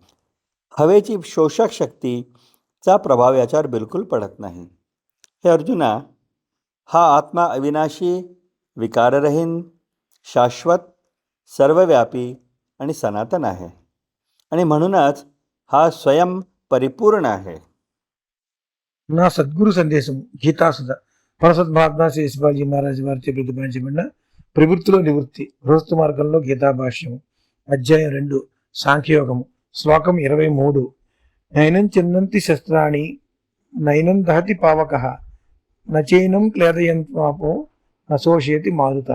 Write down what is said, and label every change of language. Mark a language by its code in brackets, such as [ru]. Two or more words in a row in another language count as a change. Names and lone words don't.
[mr] हवेची शोषक शक्तीचा प्रभाव याच्यावर बिलकुल पडत नाही. हे अर्जुना, हा आत्मा अविनाशी, विकाररहीन, शाश्वत, सर्वव्यापी आणि सनातन आहे आणि म्हणूनच हा स्वयं परिपूर्ण आहे. [te] నా సద్గురు సందేశం గీతాసుధ పరసద్మహాత్మా శ్రీ శివాజీ మహారాజ్ వారిచే ప్రతిపాదించబడిన ప్రవృత్తిలో నివృత్తి గృహస్థ మార్గంలో గీతా భాష్యము అధ్యాయం 2 సాంఖ్యయోగము శ్లోకం 23. [sa] నైనం చిందంతి శస్త్రాణి నైనం దహతి పావకః నచైనం క్లేదయంత్వాపో నశోషయతి మారుతః.